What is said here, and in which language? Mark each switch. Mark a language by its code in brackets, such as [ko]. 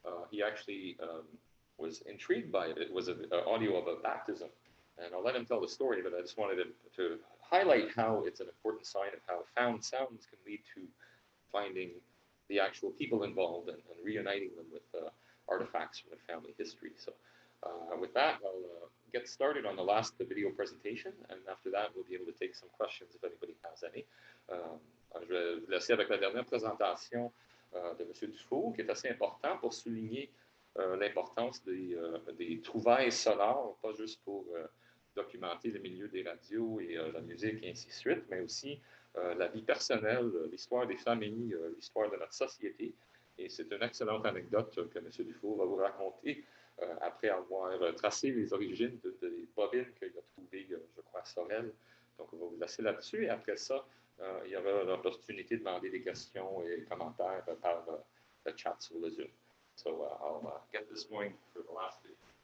[en] He actually was intrigued by it. It was an audio of a baptism, and I'll let him tell the story, but I just wanted to highlight how it's an important sign of how found sounds can lead to finding the actual people involved and reuniting them with artifacts from their family history. So with that, I'll get started on the last video presentation, and after that, we'll be able to take some questions if anybody has any. [fr] Je vais vous laisser avec la dernière présentation de M. Dufour, qui est assez important pour souligner l'importance des trouvailles sonores, pas juste pour documenter le milieu des radios et la musique et ainsi de suite, mais aussi la vie personnelle, l'histoire des familles, l'histoire de notre société. Et c'est une excellente anecdote que M. Dufour va vous raconter après avoir tracé les origines des bobines qu'il a trouvées, je crois, à Sorel. Donc, on va vous laisser là-dessus. Et après ça, il y aura l'opportunité de demander des questions et commentaires par le chat sur le Zoom. [en] So I'll get this going for the last video.